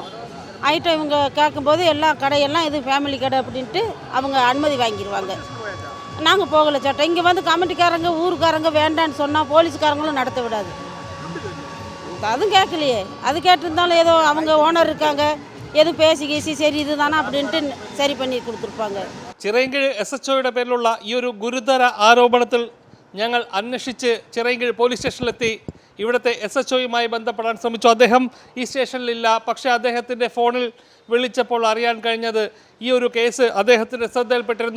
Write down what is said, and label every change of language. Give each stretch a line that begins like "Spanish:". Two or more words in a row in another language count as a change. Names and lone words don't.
Tamil: ஐட்டம் இவங்க கேட்கும்போது எல்லா கடையெல்லாம் இது ஃபேமிலி கடை அப்படின்ட்டு அவங்க அனுமதி வாங்கிடுவாங்க. நாங்கள் போகலை சேட்டை. இங்கே வந்து கமிட்டிக்காரங்க ஊருக்காரங்க வேண்டான்னு சொன்னால் போலீஸ்காரங்களும் நடத்த விடாது. அதுவும் கேட்கலையே. அது கேட்டிருந்தாலும் ஏதோ அவங்க ஓனர் இருக்காங்க, எதுவும் பேசி சரி இதுதானா அப்படின்ட்டு சரி பண்ணி கொடுத்துருப்பாங்க.
Malayalam: ചിറയൻകീഴ് SHOയുടെ പേരിലുള്ള ഈ ഒരു ഗുരുതര ആരോപണത്തിൽ ഞങ്ങൾ അന്വേഷിച്ച് ചിറയൻകീഴ് പോലീസ് സ്റ്റേഷനിലെത്തി ഇവിടുത്തെ SHOയുമായി ബന്ധപ്പെടാൻ ശ്രമിച്ചു. അദ്ദേഹം ഈ സ്റ്റേഷനിലില്ല. പക്ഷേ അദ്ദേഹത്തിൻ്റെ ഫോണിൽ വിളിച്ചപ്പോൾ അറിയാൻ കഴിഞ്ഞത് ഈ ഒരു കേസ് അദ്ദേഹത്തിൻ്റെ ശ്രദ്ധയിൽപ്പെട്ടിരുന്നു.